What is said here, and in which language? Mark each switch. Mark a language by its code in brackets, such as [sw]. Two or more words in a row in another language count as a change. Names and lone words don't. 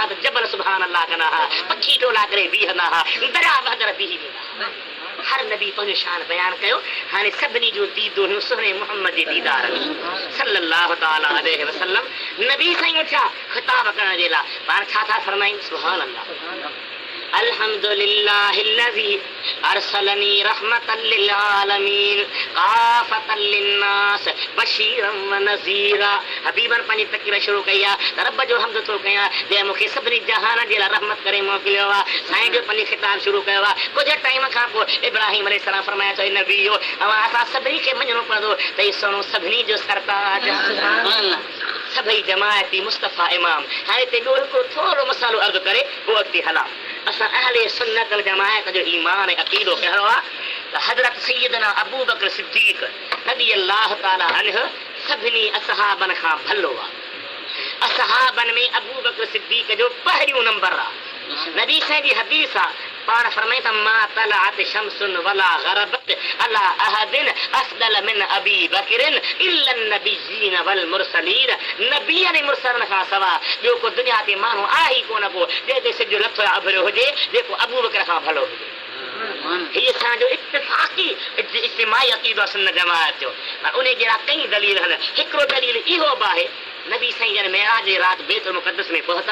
[sd] त जबल [ar] سبحان الله [sd] कंदा हुआ पखी टोला करे बीहंदा हुआ दरिया बदर बीही वेंदा हर नबी पंहिंजो शान बयान कयो हाणे सभिनी जो दीदो हुयो सुहिणे मुहम्मद जे दीदार [ar] صلى الله تعالى عليه وسلم [sd] नबी साईं उथिया ख़िताब करण जे लाइ पाण छा था फरमाइनि [ar] سبحان الله الحمد لله الذي أرسلني رحمة للعالمين كافة للناس بشيرا ونذيرا. [sd] हबीबन पंहिंजी तक़रीर शुरू कई आहे त रब जो हम्द थो कयां जंहिं मूंखे सभिनी जहान जे लाइ रहमत करे मोकिलियो आहे। साईं जो पंहिंजी खिताब शुरू कयो आहे। कुझु टाइम खां पोइ इब्राहिम अलैहिस्सलाम फरमाया त नबी हो असां सभिनी खे मञणो पवंदो त ही सोनो सभिनी जो सरताज सभई जमायती मुस्तफ़ा इमाम। हाणे हिते ॿियो हिकिड़ो थोरो मसालो अर्ज़ु करे पोइ अॻिते हलां। असां [ar] أهل السنة والجماعة [sd] जो ईमान ऐं अक़ीदो कहिड़ो आहे त हज़रत सैयदना अबू बकर सिद्दीक़ [ar] رضي الله تعالى عنه [sd] सभिनी असहाबन खां भलो आहे। असहाबन में अबू बकर सिद्दीक़ जो पहिरियों नंबर आहे। [ar] नबी साईं जी हदीस आहे पाण फरमाए त ما طلعت شمس ولا غربت على أحد أفضل من أبي بكر إلا النبيين والمرسلين. [sd] नबीअ ऐं मुरसलनि खां सवाइ ॿियो को दुनिया ते माण्हू आहे ई कोन को जंहिंते सिज लथो या उभरियो हुजे जेको अबू बकर खां भलो हुजे। हीअ असांजो इत्तिफ़ाक़ी इज्तिमाई अक़ीदो आहे सुन्नत जमाअत जो। उन जहिड़ा कई दलील आहिनि। हिकिड़ो दलील इहो बि आहे नबी साईं जन मेराज जी राति बैतुल मुक़द्दस में पहुता।